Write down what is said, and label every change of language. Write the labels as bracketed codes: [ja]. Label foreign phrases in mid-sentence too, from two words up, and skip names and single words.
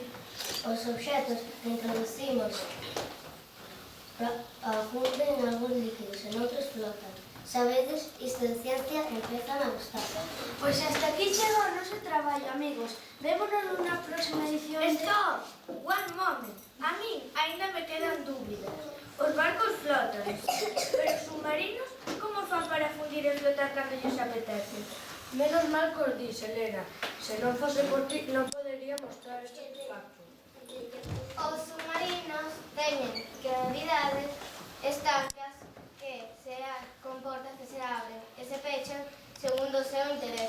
[gl] Os obxetos que introducimos afunden en algúns líquidos, en outros flotan. Sabedes, isto de ciencia empezan a gustar. Pois hasta aquí chega o noso traballo, amigos. Vémonos nunha próxima edición de... [en] Stop! One moment. [gl] A min aínda me quedan dúbidas. Os barcos flotan, pero os submarinos como fan para fundir e flotar cando lles apetece? Menos mal que os dis, Elena. Se non fose por ti, non podería mostrar este artefacto. Os submarinos teñen cavidades estancas que comportan que se abren e se pechan segundo o seu interese.